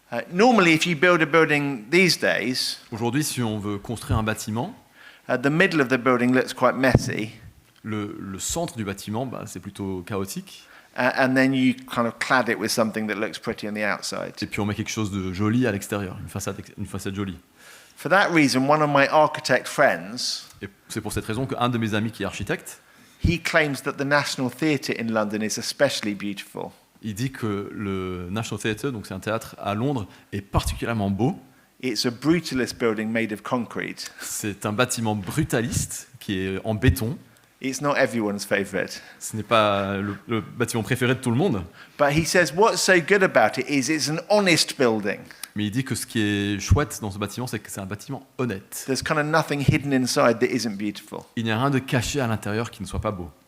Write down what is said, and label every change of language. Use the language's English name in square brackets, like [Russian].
[English] Normally, if you build a building these days, [French] Aujourd'hui, si on veut construire un bâtiment, [English] the middle of the building looks quite messy, [French] le centre du bâtiment, c'est plutôt chaotique. [English] and then you kind of clad it with something that looks pretty on the outside. [French] Et puis on met quelque chose de joli à l'extérieur, une façade jolie. [English] For that reason, one of my architect friends, [French] Et c'est pour cette raison qu'un de mes amis qui est architecte, [English] he claims that the National Theatre in London is especially beautiful. [French] il dit que le National Theatre, donc c'est un théâtre à Londres, est particulièrement beau. [English] It's a brutalist building made of concrete. [French] C'est un bâtiment brutaliste qui est en béton. [English] It's not everyone's favourite. [French] Ce n'est pas le bâtiment préféré de tout le monde, [English] But he says what's so good about it is it's an honest building. [French] mais il dit que ce qui est chouette dans ce bâtiment, c'est que c'est un bâtiment honnête. [English] There's kind of nothing hidden inside that isn't beautiful. [French] Il n'y a rien de caché à l'intérieur qui ne soit pas beau.